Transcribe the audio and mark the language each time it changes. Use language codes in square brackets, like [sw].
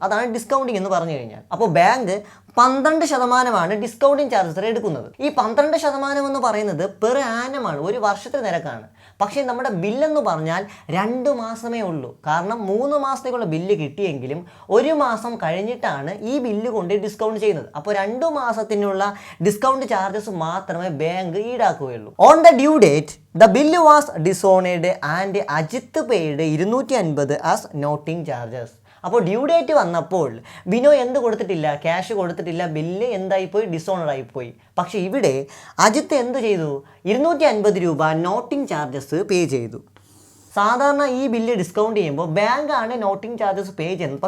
[ml] അതാണ് ഡിസ്കൗണ്ടിങ് എന്ന് പറഞ്ഞു കഴിഞ്ഞാൽ. അപ്പോൾ ബാങ്ക് 12% ഡിസ്കൗണ്ടിങ് ചാർജസ് എടുക്കുന്നത്. ഈ 12% എന്ന് പറയുന്നത് പെർ ആനമാണ്, ഒരു വർഷത്തെ നിരക്കാണ്. പക്ഷേ നമ്മുടെ ബില്ലെന്ന് പറഞ്ഞാൽ 2 മാസമേ ഉള്ളൂ. കാരണം 3 മാസത്തേക്കുള്ള ബില്ല് കിട്ടിയെങ്കിലും 1 മാസം കഴിഞ്ഞിട്ടാണ് ഈ ബില്ല് കൊണ്ട് ഡിസ്കൗണ്ട് ചെയ്യുന്നത്. അപ്പോൾ 2 മാസത്തിനുള്ള ഡിസ്കൗണ്ട് ചാർജസ് മാത്രമേ bank ഈടാക്കുകയുള്ളൂ. [en] On the due date the bill was dishonored and Ajith paid 250 as noting charges. [ml] അപ്പോൾ ഡ്യൂ ഡേറ്റ് വന്നപ്പോൾ ബിനോയ് എന്ത് കൊടുത്തിട്ടില്ല? ക്യാഷ് കൊടുത്തിട്ടില്ല. ബില്ല് എന്തായിപ്പോയി? ഡിസോണർ ആയിപ്പോയി. പക്ഷേ ഇവിടെ അജിത്ത് എന്ത് ചെയ്തു? 250 രൂപ നോട്ടിംഗ് ചാർജസ് പേ ചെയ്തു. സാധാരണ ഈ ബില്ല് ഡിസ്കൗണ്ട് ചെയ്യുമ്പോൾ ബാങ്കാണ് നോട്ടിംഗ് ചാർജസ് പേ ചെയ്യുന്നത്.